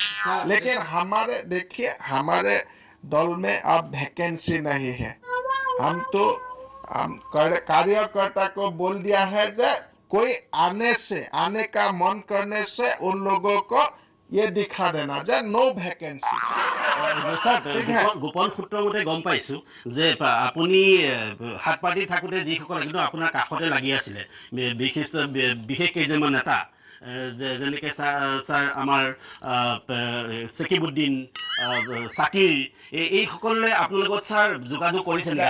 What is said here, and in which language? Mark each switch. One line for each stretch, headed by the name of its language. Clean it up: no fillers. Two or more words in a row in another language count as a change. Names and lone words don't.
Hindi: लेकिन हमारे देखिए, हमारे दल में अब वैकेंसी नहीं है। हम तो कार्यकर्ता को बोल दिया है कि कोई आने का मन करने से उन लोगों को ये दिखा देना जे
English: no vacancy.
Assamese: গোপন সূত্ৰৰ মতে গম পাইছোঁ যে আপুনি হাত পাতি থাকোঁতে যিসকল কিন্তু আপোনাৰ কাষতে লাগি আছিলে বিশেষ কেইজনমান নেতা, যেনেকৈ ছাৰ আমাৰ চকিবুদ্দিন, চাকিৰ, এইসকলে আপোনাৰ লগত ছাৰ যোগাযোগ কৰিছে নেকি?